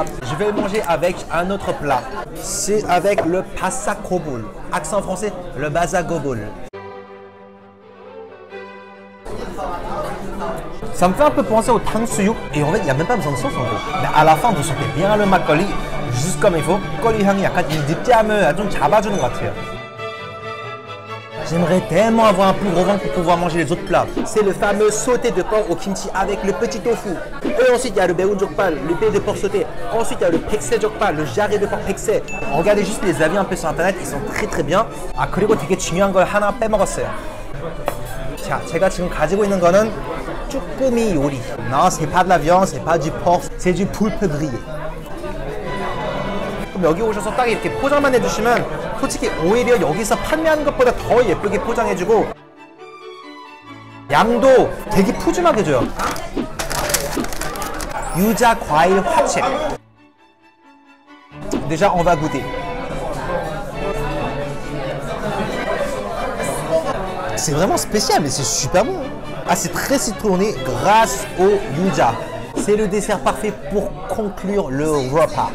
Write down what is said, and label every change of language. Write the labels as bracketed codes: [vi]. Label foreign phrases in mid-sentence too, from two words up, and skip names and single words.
[fr] Je vais manger avec un autre plat. C'est avec le basakobul. Accent français, le basakobul. Ça me fait un peu penser au 탕수육. Et en fait, il n'y a même pas besoin de sauce en gros. Mais à la fin, vous sentez bien le 막걸리, juste comme il faut. [ko] 막걸리 향이 약간 이 느끼함을 좀 잡아주는 것 같아요. [fr] J'aimerais tellement avoir un plus gros ventre pour pouvoir manger les autres plats. C'est le fameux sauté de porc au kimchi avec le petit tofu. Et ensuite, il y a le 매운족발, le baie de porc sauté. Ensuite, il y a le 백세족발, le jarret de porc 백세. Regardez juste les avis un peu sur internet, ils sont très bien. [ko] 아, 그리고 되게 중요한 걸 하나 빼먹었어요. 자, 제가 지금 가지고 있는 거는 쭈꾸미 요리. [fr] Non, c'est pas de la viande, c'est pas du porc, c'est du poulpe grillé. [ko] 그럼 여기 오셔서 딱 이렇게 포장만 해주시면 솔직히 오히려 여기서 판매하는 것보다 더 예쁘게 포장해주고 양도 되게 푸짐하게 줘요. 유자 과일 화채. [fr] Déjà, on va goûter. C'est vraiment spécial, mais c'est super bon. Ah, c'est très citronné grâce au yuja. C'est le dessert parfait pour conclure le repas.